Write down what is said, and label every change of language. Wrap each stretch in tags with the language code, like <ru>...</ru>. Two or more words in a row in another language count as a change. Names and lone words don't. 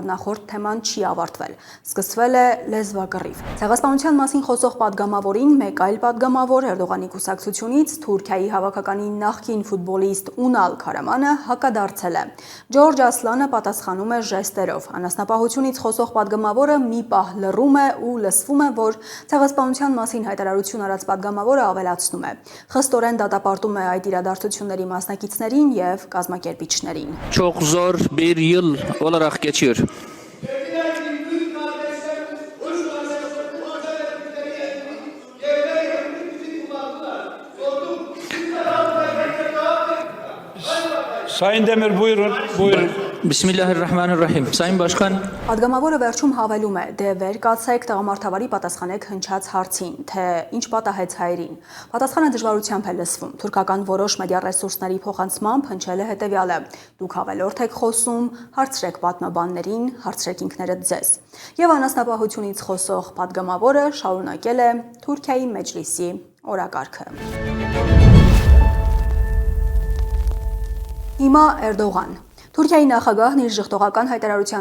<hy>նախորդ թեման չի ավարտվել։ Սկսվել է լեզվակռիվ։ Ցեղասպանության մասին խոսող падգամավորին մեկ այլ падգամավոր Էրդողանի կուսակցությունից Թուրքիայի հավաքականի նախկին ֆուտբոլիստ Ունալ Քարամանը հակադարձել է։ Ջորջ Ասլանը պատասխանում է ժեստերով։ Անասնապահությունից խոսող падգամավորը մի պահ լռում է ու լսվում է, որ ցեղասպանության մասին հայտարարություն արած падգամավորը ավելացնում է։ Խստորեն դատապարտում է այդ իրադարձությունների մասնակիցներին եւ կազմակերպիչներին։</hy> <tr>çok zor bir yıl olarak geçiyor. Sayın Demir buyurun. Buyurun. Bismillahirrahmanirrahim. Sayın Başkan,</tr> <hy>Պատգամավորը վերջում հավելում է. դե վեր կացեք տղամարդավարի պատասխանեք հնչած հարցին, թե ինչ պատահեց հայերին։ Պատասխանը դժվարությամբ է լսվում։ Թուրքական որոշ մեդիա ռեսուրսների փոխանցմամբ հնչել է հետևյալը. դուք ավելորդ եք խոսում, հարցրեք պատմաբաններին, հարցրեք ինքներդ ձեզ։ Եվ անասնապահությունից խոսող պատգամավորը շարունակել է Թուրքիայի մեջլիսի օրակարգը։ Հիմա Էրդողան։ Թուրքիայի նախագահն իր ժխտողական հայտարարության</hy>